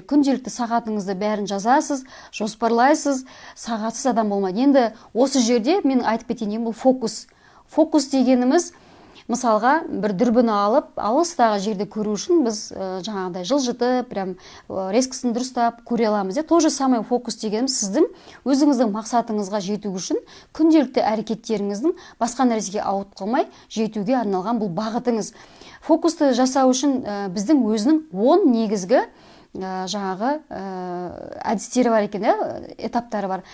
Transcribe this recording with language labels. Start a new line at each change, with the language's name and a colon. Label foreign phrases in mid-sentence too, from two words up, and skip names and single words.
Kazakh: Күнделікті сағатыңызды бәрін жазасыз, жоспарлайсыз, сағатсыз адам болмайды. Енді осы жерде мен айтып кетейін, бұл фокус. Фокус дегеніміз, мысалға бір дүрбіні алып, алыстағы жерді көру үшін біз жаңағыдай жылжытып, прям резкісін дұрыстап көре аламыз.
Russian: То же самое
Kazakh: фокус дегеніміз сіздің өзіңіздің мақсатыңызға жету үшін күнделікті әрекеттеріңіздің басқа нәрсеге ауытқып қалмай жетуге арналған бұл бағытыңыз. Фокусты жасау үшін біздің өзінің 10 негізгі жаңағы әдістері бар екен, этаптары бар.